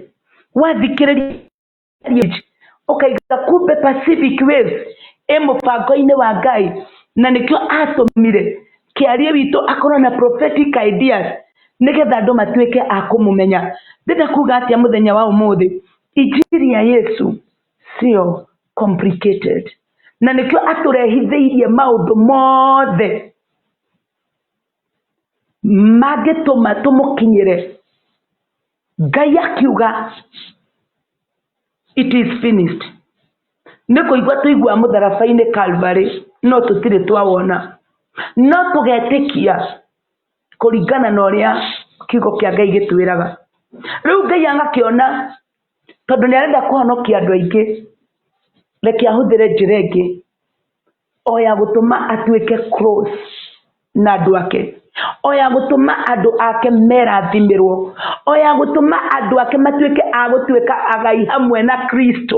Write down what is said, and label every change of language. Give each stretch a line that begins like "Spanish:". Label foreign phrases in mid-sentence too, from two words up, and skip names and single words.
Kikuyu: Wathikĩrĩria ũkaiga kumbe Pacific Waves mũbango-inĩ wa Ngai, na nĩkĩo atũmire kĩarie witũ akorwo na
English: prophetic ideas,
Kikuyu: nĩgetha andũ matuĩke a kũmũmenya. Ndĩrenda kuga atĩa mũthenya wa ũmũthĩ, injiri ya Yesu sio complicated, na nĩkĩo atũrehithĩirie maũndũ mothe mangĩtũma tũmũkinyĩre. Ngai akiuga
English: it is finished.
Kikuyu: Nĩ kũigua tũigua mũtharaba-inĩ Calvary, no tũtirĩ twawona, no tũgetĩkia kũringana na ũrĩa kiugo kĩa Ngai gĩtwĩraga. Rĩu Ngai agakĩona tondũ nĩ arenda kũhonokia andũ aingĩ, reke ahũthĩre njĩra ĩngĩ o ya gũtũma atuĩke close na andũ ake, o ya gũtũma andũ ake merathimĩrwo, o ya gũtũma andũ ake matuĩke agũtuĩka agai hamwe na Kristo.